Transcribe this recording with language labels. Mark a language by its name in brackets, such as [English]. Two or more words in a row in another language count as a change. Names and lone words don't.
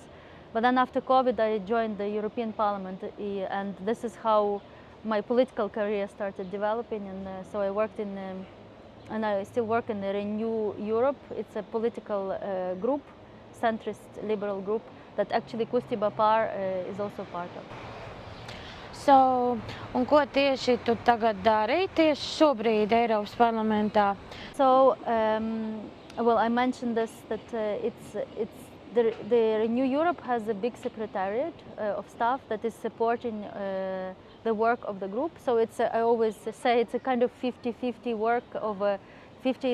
[English] But then after COVID, I joined the European Parliament, and this is how my political career started developing. And so I worked in, and I still work in the Renew Europe. It's a political group, centrist liberal group that actually Kustībā is also part of. So, [Latvian] un ko tieši tu tagad dari tieši šobrīd Eiropas Parlamentā? [English] So, well, I mentioned this that the Renew Europe has a big secretariat of staff that is supporting the work of the group. So it's I always say it's a kind of 50-50 work of 50.